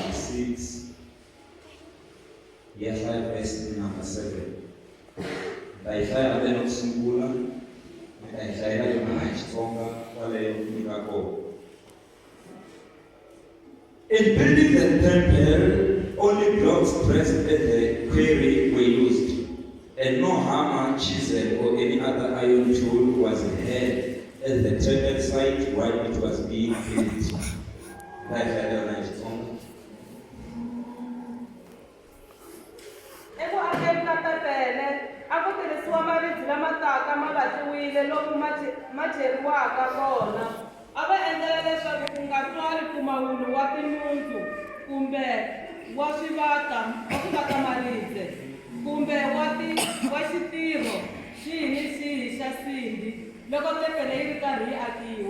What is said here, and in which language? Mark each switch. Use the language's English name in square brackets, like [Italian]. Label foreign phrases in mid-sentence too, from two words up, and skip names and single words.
[English] 6, year 5, verse number 7. [Tsonga] Ndayishaya le nokusungula, ndayishayela yona Xitsonga kwaleyo kunika kona. [English] In building the temple, only blocks pressed at the quarry were used, and no hammer, chisel, or any other iron tool was had at the temple site while it was being built. [Tsonga] Ndayishayela yona Xitsonga. Akutirhisiwa maribye lama taka ma vatliwile lomu ma cheriwaka kona. A va endlela leswaku ku nga twali mpfumawulo wa tinyungu kumbe wa swivata maribye kumbe wa xitirho xihi ni xihi xa sindi loko tempele yi ri karhi yi akiwa.